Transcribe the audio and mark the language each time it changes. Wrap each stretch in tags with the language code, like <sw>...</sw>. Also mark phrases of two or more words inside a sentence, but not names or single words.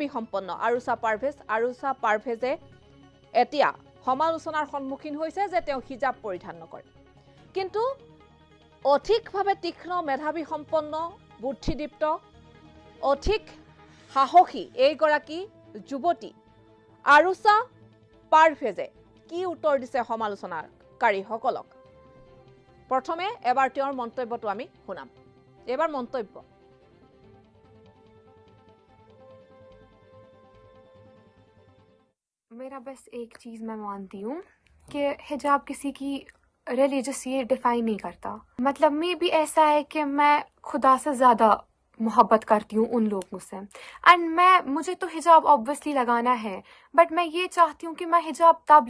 <as>সম্পন্ন আৰুষা পাৰভেজে এতিয়া সমালোচনাৰ সন্মুখীন হৈছে যে তেওঁ হিজাব পৰিধান নকৰে কিন্তু অধিকভাৱে তীক্ষ্ণ মেধাৱী সম্পন্ন বুদ্ধিদীপ্ত অধিক সাহসী এইগৰাকী যুৱতী আৰুষা পাৰভেজে কি উত্তৰ দিছে সমালোচনাকাৰীসকলক প্ৰথমে এবাৰ তেওঁৰ মন্তব্যটো আমি শুনাম এবাৰ মন্তব্য</as> <hi>मेरा बस एक चीज़ मैं मानती हूँ कि हिजाब किसी की रिलीजियस ये डिफाइन नहीं करता मतलब मे भी ऐसा है कि मैं खुदा से ज़्यादा मोहब्बत करती हूँ उन लोगों से एंड मुझे तो हिजाब ऑब्वियसली लगाना है बट मैं ये चाहती हूँ कि मैं हिजाब तब</hi>